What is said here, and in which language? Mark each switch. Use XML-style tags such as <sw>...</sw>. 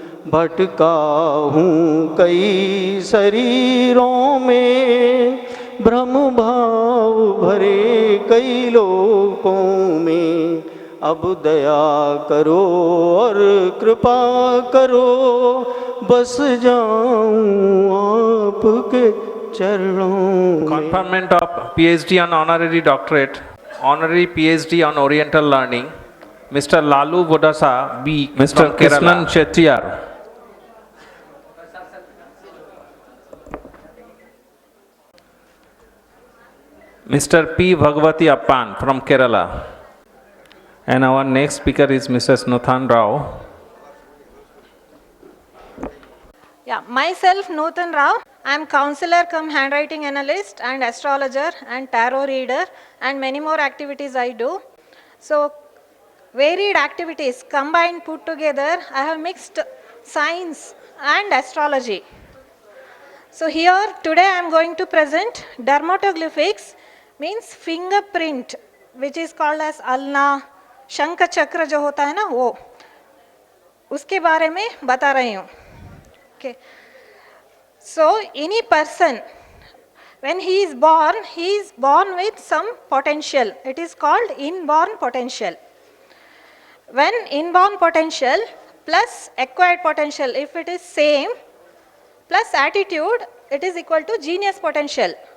<hi>भटका हूँ कई शरीरों में, भ्रम भाव भरे कई लोकों में, अब दया करो और कृपा करो, बस जाऊं आपके चरणों में।</hi> <en>Conferment of PhD on honorary doctorate, honorary PhD on Oriental learning, Mr. Lalu Bodasa B. Mr. Krishnan Chettiar. Mr. P. Bhagavati Appan from Kerala. And our next speaker is Mrs. Nuthan Rao. Yeah, myself Nuthan Rao. I am counselor come handwriting analyst and astrologer and tarot reader and many more activities I do. So varied activities combined put together, I have mixed science and astrology. So here today I am going to present dermatoglyphics, means fingerprint which is called as alna,</en> <hi>शंख चक्र जो होता है ना वो, उसके बारे में बता रही हूँ.</hi> <en>Okay. So any person, when he is born with some potential. It is called inborn potential. When inborn potential plus acquired potential, if it is same, plus attitude, it is equal to genius potential.</en>